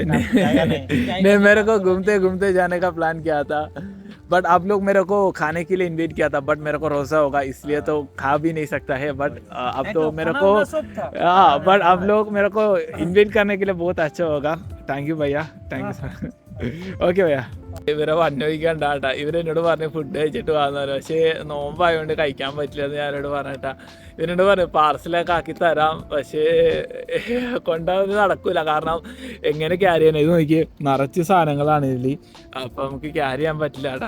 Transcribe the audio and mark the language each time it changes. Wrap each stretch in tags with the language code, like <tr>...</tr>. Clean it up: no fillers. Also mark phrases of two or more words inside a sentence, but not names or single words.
<hi>नहीं, मेरे को घूमते घूमते जाने का प्लान किया था, बट आप लोग मेरे को खाने के लिए इनवाइट किया था, बट मेरे को रोज़ा होगा इसलिए तो खा भी नहीं सकता है। बट अब तो मेरे को हाँ, बट आप लोग मेरे को इनवाइट करने के लिए बहुत अच्छा होगा।</hi> <en>thank you</en> <hi>भैया,</hi> <en>thank you</en> <hi>सर।</hi> <ml>ഓക്കെ ഭയ്യ. ഇവരെ അന്വേഷിക്കണ്ടാട്ടാ. ഇവരെന്നോട് പറഞ്ഞ് ഫുഡ് കഴിച്ചിട്ട് വന്നു, പക്ഷേ നോമ്പായതുകൊണ്ട് കഴിക്കാൻ പറ്റില്ല എന്ന് ഞാനോട് പറഞ്ഞിട്ടാ. ഇവരോട് പറഞ്ഞു പാർസലൊക്കെ ആക്കി തരാം, പക്ഷേ കൊണ്ടുവന്ന് നടക്കൂല, കാരണം എങ്ങനെ ക്യാരി ചെയ്യണം. ഇത് നോക്കി നിറച്ച് സാധനങ്ങളാണ് ഇതിൽ, അപ്പം നമുക്ക് ക്യാരി ചെയ്യാൻ പറ്റില്ല കേട്ടാ.</ml>